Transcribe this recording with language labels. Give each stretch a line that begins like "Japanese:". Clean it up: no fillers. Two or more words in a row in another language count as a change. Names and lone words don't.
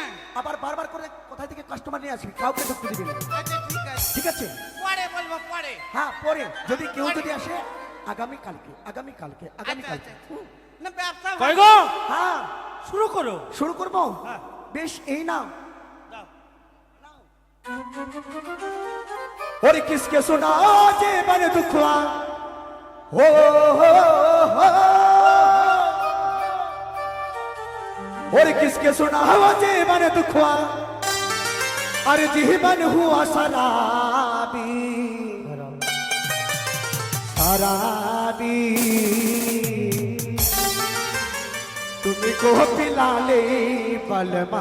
Bangla: আবার বারবার করে কোথা থেকে কাস্টমার নিয়ে আসবি কাউকে ঢুকতে দিবি না আচ্ছা ঠিক আছে ঠিক আছে? পরে বলবো পরে হ্যাঁ পরে যদি কেউ যদি আসে আগামীকালকে আগামীকালকে আচ্ছা আগামীকালকে আচ্ছা না ব্যবসা কই গো হ্যাঁ শুরু করো শুরু করবো হ্যাঁ। বেশ এই নাও দাও।
Bhojpuri: और किसके सुना जे बन दुखवा हो और किसके सुना जे बन दुखवा अरे जीवन हुआ शराबी शराबी तुमको पिला ले बलमा